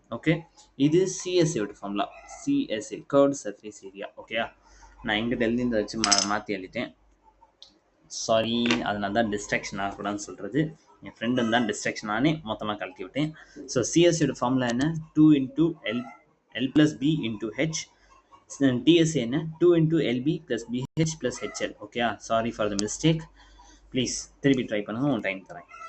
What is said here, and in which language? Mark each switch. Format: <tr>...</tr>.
<ta>Okay, இது சிஎஸ்ஏவோட formula, CSA curved surface area. Okay, நான் எங்கிட்ட எழுதி வச்சு மாற்றி எழுதிட்டேன். சாரி, அதனால தான் டிஸ்ட்ராக்ஷன் ஆகக்கூடாதுன்னு சொல்கிறது. என் ஃப்ரெண்டு தான் டிஸ்ட்ராக்ஷன் ஆனே மொத்தமாக கழட்டி விட்டேன். ஸோ சிஎஸ்சியோட ஃபார்முலா என்ன 2 × L + B × H. டிஎஸ்ஏ என்ன 2 × LB + BH + HL.</ta> <en>Okay, sorry for the mistake.</en> <ta>Please திருப்பி ட்ரை பண்ணுங்கள், உங்கள் டைம் தரேன்.</ta>